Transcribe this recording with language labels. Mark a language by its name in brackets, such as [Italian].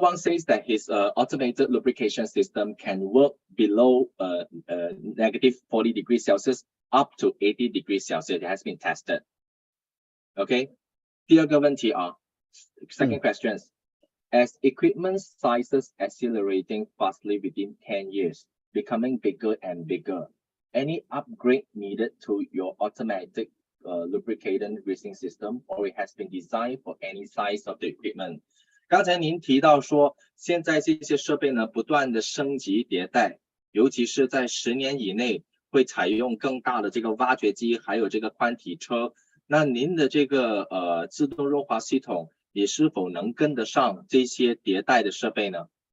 [English] Wang says that his automated lubrication system can work below negative 40 degrees Celsius up to 80 degrees Celsius. It has been tested. Okay. [Chinese] 第二个问题啊 [English] second question. As equipment sizes accelerating fastly within 10 years, becoming bigger and bigger, any upgrade needed to your automatic lubricating greasing system, or it has been designed for any size of the equipment? [Chinese] 刚才您提到说，现在这些设备呢不断的升级迭代，尤其是在10年以内会采用更大的这个挖掘机，还有这个宽体车。那您的这个自动润滑系统也是否能跟得上这些迭代的设备呢？